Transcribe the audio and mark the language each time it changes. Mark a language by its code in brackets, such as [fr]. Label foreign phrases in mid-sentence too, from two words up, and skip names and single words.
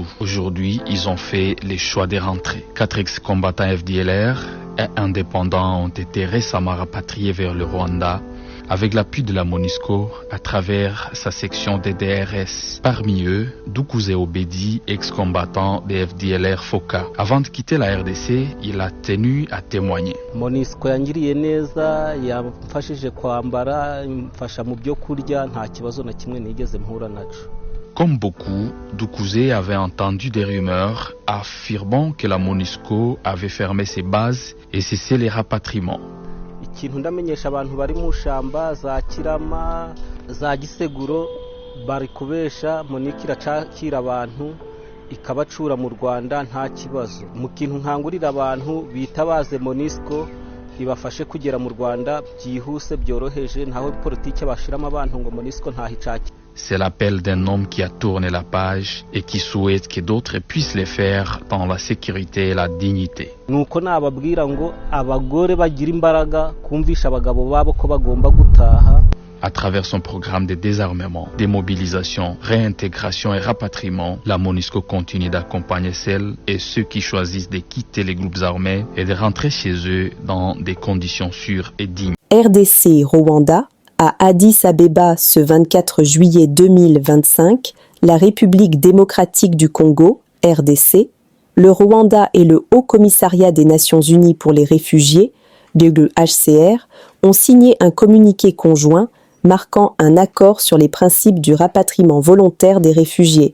[fr] Aujourd'hui, ils ont fait les choix de rentrer. 4 ex-combattants FDLR et indépendants ont été récemment rapatriés vers le Rwanda avec l'appui de la MONUSCO à travers sa section des DRS. Parmi eux, Dukuze Obedi, ex-combattant des FDLR Foka. Avant de quitter la RDC, il a tenu à témoigner. [rw] MONUSCO yangiriye neza, yamfashije kwambara, mfasha mu byo kurya, nta kibazo na kimwe nigeze mpura naco. [fr] Comme beaucoup, Dukuze avait entendu des rumeurs affirmant que la MONUSCO avait fermé ses bases et cessé les rapatriements. [rw] Ikintu ndamenyesha abantu bari mu shamba za Kirama, za Giseguro, bari kubesha MONUSCO iracakira abantu ikabacura mu Rwanda nta kibazo. Mu kintu nkangurira abantu bitabaze MONUSCO ibafashe kugera mu Rwanda byihuse byoroheje, ntaho politike bashiramo abantu ngo MONUSCO ntahicaki. [fr] C'est l'appel d'un homme qui a tourné la page et qui souhaite que d'autres puissent le faire dans la sécurité et la dignité. [rw] Nuko nababwira ngo abagore bagira imbaraga kumvisha abagabo babo ko bagomba gutaha. [fr] À travers son programme de désarmement, démobilisation, réintégration et rapatriement, la MONUSCO continue d'accompagner celles et ceux qui choisissent de quitter les groupes armés et de rentrer chez eux dans des conditions sûres et dignes. RDC Rwanda. À Addis Abeba ce 24 juillet 2025, la République démocratique du Congo, RDC, le Rwanda et le Haut Commissariat des Nations Unies pour les réfugiés, le HCR, ont signé un communiqué conjoint marquant un accord sur les principes du rapatriement volontaire des réfugiés.